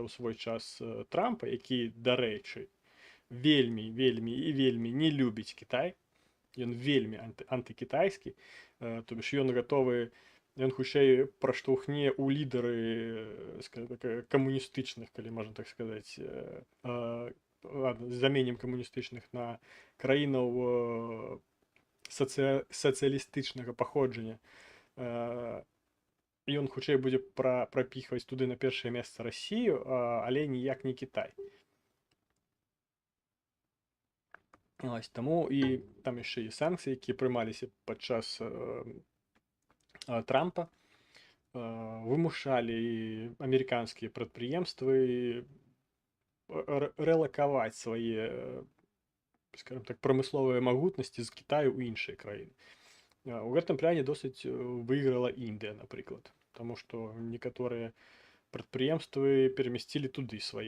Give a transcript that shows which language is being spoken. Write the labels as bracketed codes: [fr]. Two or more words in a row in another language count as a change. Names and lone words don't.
[be] ў свой час Трампа, які, дарэчы, вельмі і вельмі не любіць Кітай, ён вельмі антыкітайскі, [ru] то бишь [be] ён гатовы, ён хутчэй праштоўхне ў лідары камуністычных, калі можна так сказаць, заменім камуністычных на краінаў сацыялістычнага паходжання. Ён хутчэй будзе прапіхваць туды на першае месца Расію, але ніяк не Кітай. [uk] Ось тому і там ще є санкції, які приймалися під час Трампа, [be] вымушалі амерыканскія прадпрыемствы рэлакаваць свае, [ru] скажем так, [be] прамысловыя магутнасці з Кітаю ў іншыя краіны. У гэтым пляне досыць выйграла Індыя, напрыклад, таму што некаторыя прадпрыемствы перамясцілі туды